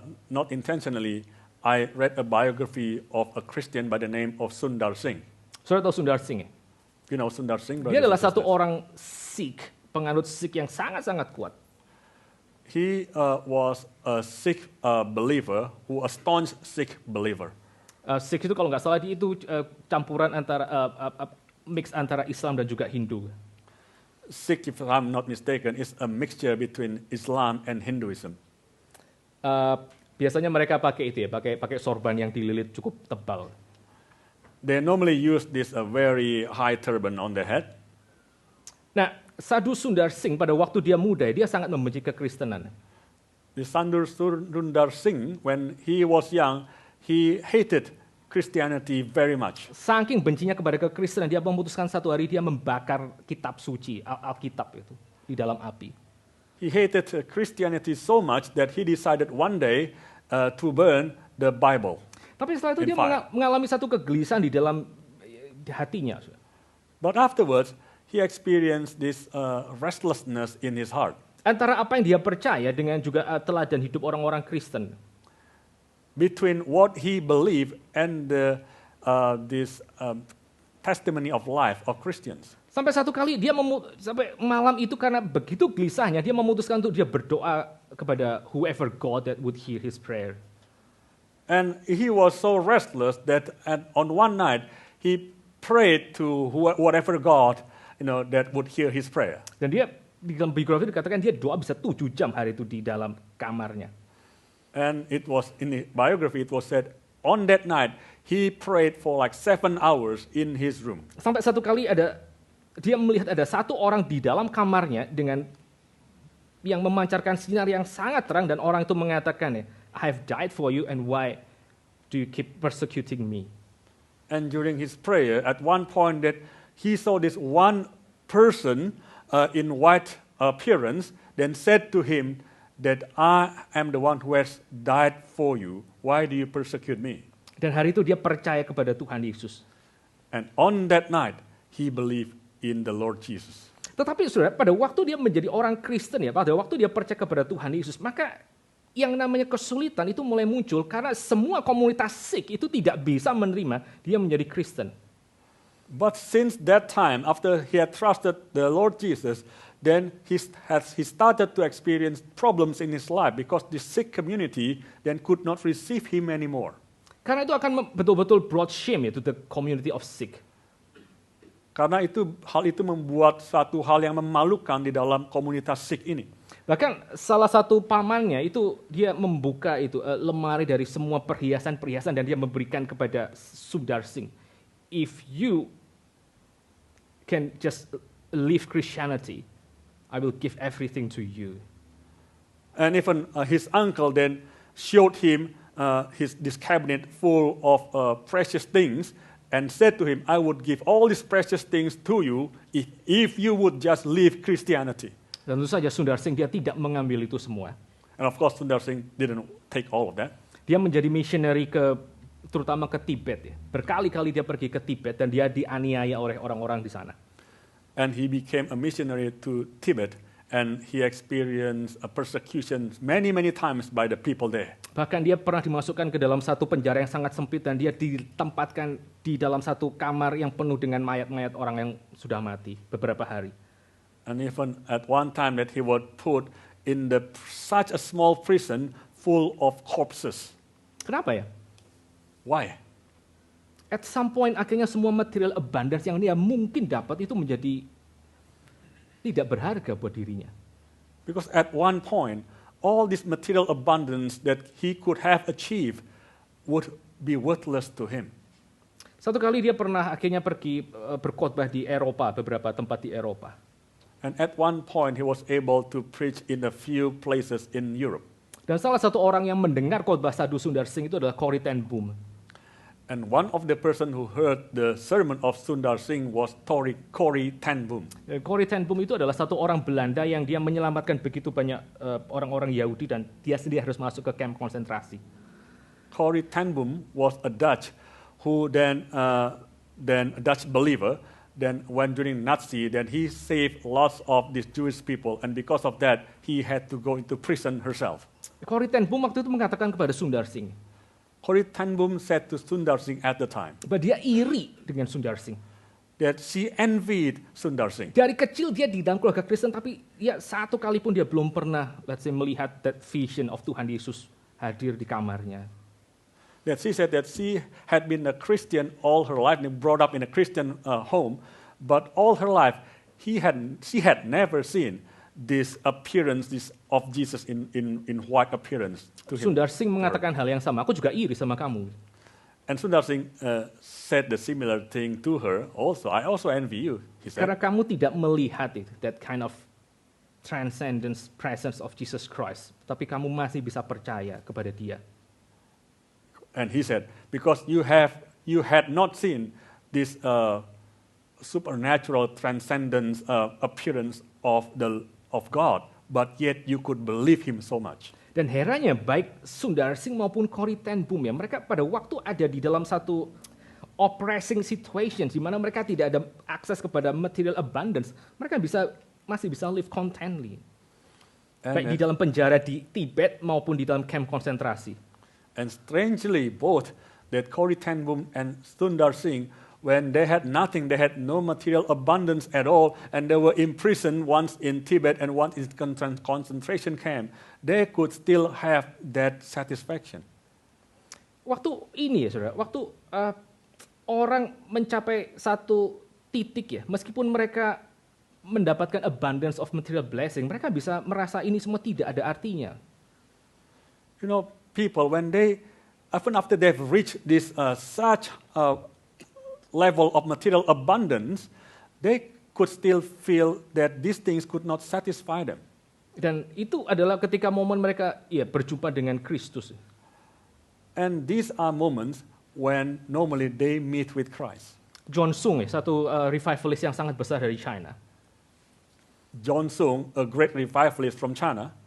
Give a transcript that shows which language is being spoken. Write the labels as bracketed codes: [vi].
[en] Not intentionally, I read a biography of a Christian by the name of Sundar Singh. [id] Saudara tahu Sundar Singh? [en] You know Sundar Singh? [id] Dia adalah satu orang Sikh, penganut Sikh yang sangat-sangat kuat. [en] He was a Sikh believer, a staunch Sikh believer. [id] Sikh itu kalau nggak salah itu campuran antara mix antara Islam dan juga Hindu. [en] Sikh, if I'm not mistaken, is a mixture between Islam and Hinduism. [id] Biasanya mereka pakai itu ya, pakai sorban yang dililit cukup tebal. [en] They normally use this very high turban on their head. [id] Nah, Sadhu Sundar Singh pada waktu dia muda, dia sangat membenci kekristenan. [en] The Sundar Singh, when he was young, he hated Christianity very much. [id] Saking bencinya kepada kekristenan, dia memutuskan satu hari dia membakar kitab suci, Alkitab itu, di dalam api. [en] He hated Christianity so much that he decided one day to burn the Bible. [id] Tapi setelah itu [en] In [id] dia [en] fire. [id] mengalami satu kegelisahan di dalam hatinya. [en] But afterwards, he experienced this restlessness in his heart. [id] Antara apa yang dia percaya dengan juga teladan hidup orang-orang Kristen. [en] Between what he believed and this testimony of life of Christians. [id] Sampai satu kali dia sampai malam itu karena begitu gelisahnya dia memutuskan untuk dia berdoa kepada [en] whoever God that would hear his prayer. And he was so restless that on one night he prayed to whatever God, that would hear his prayer. [id] Dan dia di dalam biografi dikatakan dia doa bisa 7 jam hari itu di dalam kamarnya. [en] And it was in the biography, it was said, on that night, he prayed for like 7 hours in his room. [id] Sampai satu kali dia melihat ada satu orang di dalam kamarnya dengan yang memancarkan sinar yang sangat terang dan orang itu mengatakan, [en] I have died for you and why do you keep persecuting me? And during his prayer, at one point that he saw this one person in white appearance, then said to him, that I am the one who has died for you. Why do you persecute me? [id] Dan hari itu dia percaya kepada Tuhan Yesus. [en] And on that night, he believed in the Lord Jesus. [id] Tetapi saudara, pada waktu dia menjadi orang Kristen pada waktu dia percaya kepada Tuhan Yesus, maka yang namanya kesulitan itu mulai muncul karena semua komunitas Sikh itu tidak bisa menerima dia menjadi Kristen. [en] But since that time, after he had trusted the Lord Jesus, then he started to experience problems in his life because the Sikh community then could not receive him anymore. [id] Karena itu akan betul-betul [en] brought shame to the community of Sikh. [id] Karena hal itu membuat satu hal yang memalukan di dalam komunitas Sikh ini. Bahkan salah satu pamannya itu dia membuka lemari dari semua perhiasan-perhiasan dan dia memberikan kepada Sundar Singh. [en] If you can just leave Christianity, I will give everything to you. And even his uncle then showed him this cabinet full of precious things and said to him, I would give all these precious things to you if you would just leave Christianity. [id] Dan tentu saja Sundar Singh dia tidak mengambil itu semua. [en] And of course Sundar Singh didn't take all of that. [id] Dia menjadi missionary terutama ke Tibet. Berkali-kali dia pergi ke Tibet dan dia dianiaya oleh orang-orang di sana. [en] And he became a missionary to Tibet, and he experienced a persecution many times by the people there. [id] Bahkan dia pernah dimasukkan ke dalam satu penjara yang sangat sempit dan dia ditempatkan di dalam satu kamar yang penuh dengan mayat-mayat orang yang sudah mati beberapa hari. [en] And even at one time that he was put in such a small prison full of corpses. [id] Kenapa ya? [en] Why? At some point [id] akhirnya semua [en] material abundance [id] yang dia mungkin dapat itu menjadi tidak berharga buat dirinya. [en] Because at one point, all this material abundance that he could have achieved would be worthless to him. [id] Satu kali dia pernah akhirnya pergi berkhotbah di Eropa, beberapa tempat di Eropa. [en] And at one point, he was able to preach in a few places in Europe. [id] Dan salah satu orang yang mendengar khotbah Sadhu Sundar Singh itu adalah Corrie ten Boom. [en] And one of the person who heard the sermon of Sundar Singh was Corrie ten Boom. [id] Corrie ten Boom itu adalah satu orang Belanda yang dia menyelamatkan begitu banyak orang-orang Yahudi dan dia sendiri harus masuk ke kamp konsentrasi. [en] Corrie ten Boom was a Dutch who then a Dutch believer. Then when during Nazi, then he saved lots of these Jewish people, and because of that, he had to go into prison herself. [id] Corrie ten Boom waktu itu mengatakan kepada Sundar Singh. [en] Corrie ten Boom said to Sundar Singh at the time [id] Bahwa dia iri dengan Sundar Singh. [en] that she envied Sundar Singh. [id] Dari kecil dia di dalam keluarga Kristen, tapi ya satu kali pun dia belum pernah, melihat [en] that vision of [id] Tuhan Yesus hadir di kamarnya. [en] That she said that she had been a Christian all her life, and brought up in a Christian home, but all her life she had never seen this appearance of Jesus in white appearance to him. [id] Sundar Singh mengatakan hal yang sama, aku juga iri sama kamu. [en] And Sundar Singh said the similar thing to her also. I also envy you, he said. [id] Karena kamu tidak melihat itu, [en] that kind of transcendence, presence of Jesus Christ. [id] Tapi kamu masih bisa percaya kepada dia. [en] And he said, because you had not seen this supernatural transcendence appearance of God, but yet you could believe him so much. [id] Dan herannya baik Sundar Singh maupun Corrie ten Boom ya, mereka pada waktu ada di dalam satu [en] oppressing situation [id] di mana mereka tidak ada akses kepada [en] material abundance, [id] mereka masih bisa [en] live contently. [id] Baik di dalam penjara di Tibet maupun di dalam camp konsentrasi. [en] And strangely, both that Corrie ten Boom and Sundar Singh, when they had nothing, they had no material abundance at all, and they were imprisoned once in Tibet and once in concentration camp, they could still have that satisfaction. [id] Waktu ini ya saudara, waktu orang mencapai satu titik ya, meskipun mereka mendapatkan [en] abundance of material blessing, [id] mereka bisa merasa ini semua tidak ada artinya. [en] You know, people, when they, even after they've reached this such level of material abundance, they could still feel that these things could not satisfy them. [id] Dan itu adalah ketika momen mereka ya berjumpa dengan Kristus. [en] And these are moments when normally they meet with Christ. [id] John Sung ya, satu revivalist yang sangat besar dari China. [en] John Sung, a great revivalist from China,